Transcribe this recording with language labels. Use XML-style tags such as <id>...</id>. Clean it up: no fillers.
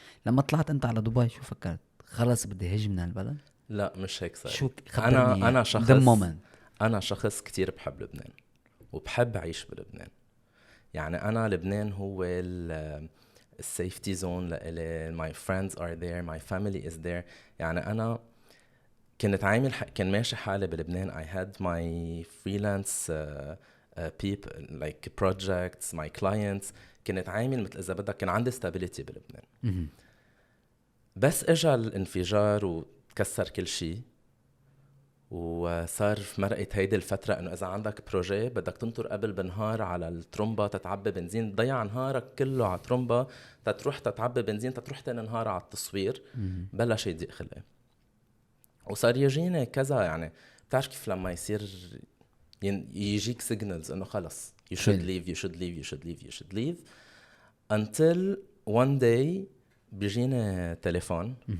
<ar>لما طلعت انت على دبي شو فكرت؟ خلص بدي هج من هالبلد؟ لا مش هيك صار. شو خبرني انا اياه شخص،</ar> <en>The moment.</en> <ar>انا شخص كتير بحب لبنان وبحب اعيش بلبنان. يعني انا لبنان هو السيفتي زون لإلي.</ar> <en>my friends are there, my family is there.</en> <ar>يعني انا كنت عامل كان ماشي حالي بلبنان.</ar> <en>I had my freelance people like projects, my clients.</en> <ar>كنت عامل مثل اذا بدك كان عندي stability بلبنان. بس اجى الانفجار وتكسر كل شيء، وصار في مرقت هيدي الفترة انه اذا عندك بروجي بدك تنطر قبل بنهار على الترومبا تتعبي بنزين، تضيع نهارك كله على ترومبا تتروح تتعبي بنزين تتروح تاني نهار على التصوير. بلش يضيق خلقي وصار يجيني كذا. يعني بتعرف كيف لما يصير يجيك سيجنالز انه خلص</ar> <en>you should leave, you should leave, you should leave, you should leave until one day</en> <ar>بيجيني تليفون.</ar>